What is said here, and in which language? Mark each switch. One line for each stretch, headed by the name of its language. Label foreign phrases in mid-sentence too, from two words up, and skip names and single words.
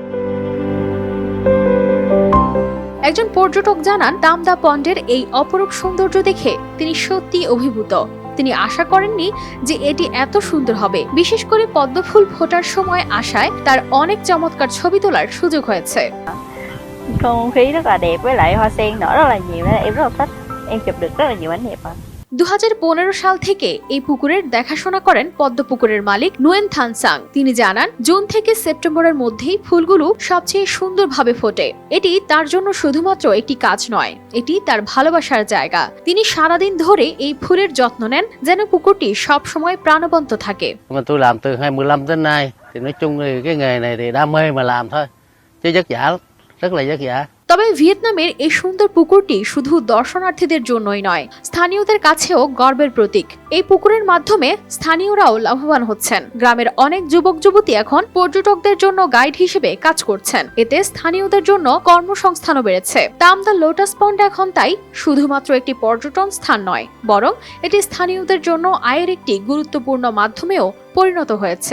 Bangla: একজন পর্যটক জানান, তাম দ্য পন্ডের এই অপরূপ সৌন্দর্য দেখে তিনি সত্যি অভিভূত। তিনি আশা করেননি যে এটি এত সুন্দর হবে। বিশেষ করে পদ্ম ফুল ফোটার সময় আসায় তার অনেক চমৎকার ছবি তোলার সুযোগ হয়েছে।
Vietnamese: Không khí rất là đẹp với lại hoa sen nở rất là nhiều nên em rất là thích. Em chụp được rất là nhiều ảnh đẹp ạ.
Bangla: 2015 সাল থেকে এই পুকুরের দেখাশোনা করেন পদ্ম পুকুরের মালিক নুয়েন থানসাং। তিনি জানান, জুন থেকে সেপ্টেম্বরের মধ্যেই ফুলগুলো সবচেয়ে সুন্দরভাবে ফোটে। এটি তার জন্য শুধুমাত্র একটি কাজ নয়, এটি তার ভালোবাসার জায়গা। তিনি সারাদিন ধরে এই ফুলের যত্ন নেন যেন পুকুরটি সব সময় প্রাণবন্ত থাকে।
Vietnamese: Tôi làm từ 2015 đến nay thì nói chung thì cái nghề này thì đam mê mà làm thôi, chứ vất vả lắm, rất là vất vả.
Bangla: তবে ভিয়েতনামের এই সুন্দর পুকুরটি শুধু দর্শনার্থীদের জন্যই নয়, স্থানীয়দের কাছেও গর্বের প্রতীক। এই পুকুরের মাধ্যমে স্থানীয়রাও লাভবান হচ্ছেন। গ্রামের অনেক যুবক যুবতী এখন পর্যটকদের জন্য গাইড হিসেবে কাজ করছেন। এতে স্থানীয়দের জন্য কর্মসংস্থানও বেড়েছে। তাম দ্য লোটাস পন্ড এখন তাই শুধুমাত্র একটি পর্যটন স্থান নয়, বরং এটি স্থানীয়দের জন্য আয়ের একটি গুরুত্বপূর্ণ মাধ্যমেও পরিণত হয়েছে।